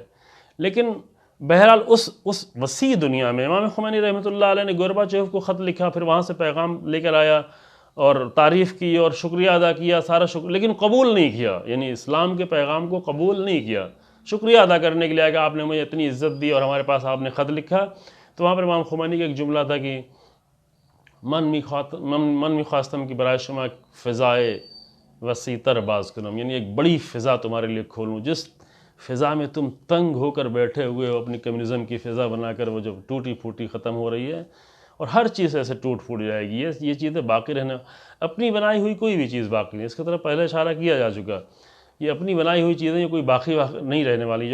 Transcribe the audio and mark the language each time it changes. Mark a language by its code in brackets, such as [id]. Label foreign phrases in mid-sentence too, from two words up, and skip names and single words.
[ur] لیکن بہرحال اس وسیع دنیا میں امام خمینی رحمۃ اللہ علیہ نے گورباچوف کو خط لکھا، پھر وہاں سے پیغام لے کر آیا اور تعریف کی اور شکریہ ادا کیا، سارا شکر، لیکن قبول نہیں کیا. یعنی اسلام کے پیغام کو قبول نہیں کیا. شکریہ ادا کرنے کے لیے کہ آپ نے مجھے اتنی عزت دی اور ہمارے پاس آپ نے خط لکھا. تو وہاں پر امام خمینی کا ایک جملہ تھا کہ [fa] من می خواستم کی برائے شما فضائے وسیع تر باز کنم، [ur] یعنی ایک بڑی فضا تمہارے لیے کھولوں، جس فضا میں تم تنگ ہو کر بیٹھے ہوئے ہو، اپنی کمیونزم کی فضا بنا کر، وہ جو ٹوٹی پھوٹی ختم ہو رہی ہے اور ہر چیز ایسے ٹوٹ پھوٹ جائے گی. یہ چیزیں باقی رہنے، اپنی بنائی ہوئی کوئی بھی چیز باقی نہیں. اس کی طرف پہلے اشارہ کیا جا چکا. یہ اپنی بنائی ہوئی چیزیں، یہ کوئی باقی نہیں رہنے والی.